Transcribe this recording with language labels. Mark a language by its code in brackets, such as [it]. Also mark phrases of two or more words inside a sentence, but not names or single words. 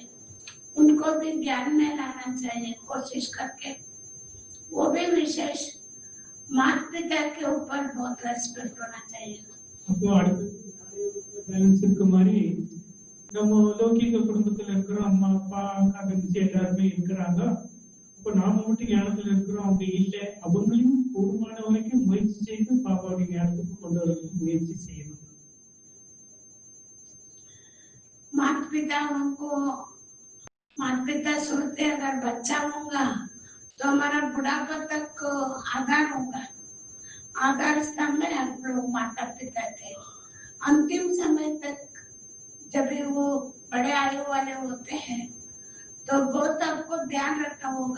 [hi] उनको भी ज्ञान में लाना चाहिए कोशिश करके. वो भी विशेष माता पिता के ऊपर बहुत रेस्पेक्ट होना चाहिए. [ta] அப்போ அடுத்து பேலன்ஸ் இருக்க மாதிரி நம்ம லௌகிக குடும்பத்துல இருக்கிறோம், அம்மா அப்பா அக்கா தங்கச்சி எல்லாருமே இருக்கிறாங்க. அப்போ நாம மட்டும் ஞானத்துல இருக்கிறோம், அவங்க இல்லை. அவங்களையும் கூடுமான வரைக்கும் முயற்சி செய்து பாபாவுடைய ஞானத்துக்கு கொண்டு வரதுக்கு முயற்சி செய்யணும். [hi] माता पिता सोचते अगर बच्चा होगा तो हमारा बुढ़ापा तक आधार होगा. आधार स्तंभ में हम लोग माता पिता थे. अंतिम समय तक जब वो बड़े आयु वाले होते हैं तो बहुत आपको ध्यान रखना होगा.